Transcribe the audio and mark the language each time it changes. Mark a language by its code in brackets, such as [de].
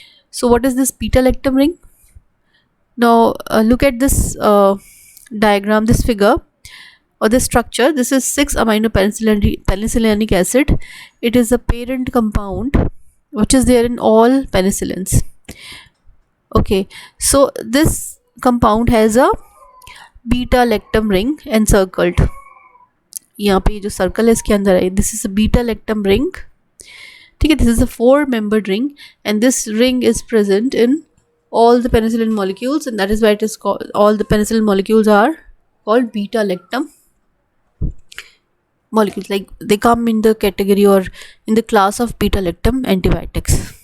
[en] So what is this beta-lactam ring? Now look at this diagram, this figure or this structure. This is 6-amino penicillinic acid. It is a parent compound which is there in all penicillins. Okay, so this compound has a beta-lactam ring encircled. [hi] यहाँ पे जो circle है इसके अंदर है, [en] this is a beta-lactam ring. [hi] ठीक है, [en] this is a 4-membered ring and this ring is present in all the penicillin molecules, and that is why it is called, all the penicillin molecules are called beta-lactam molecules, like they come in the category or in the class of beta-lactam antibiotics.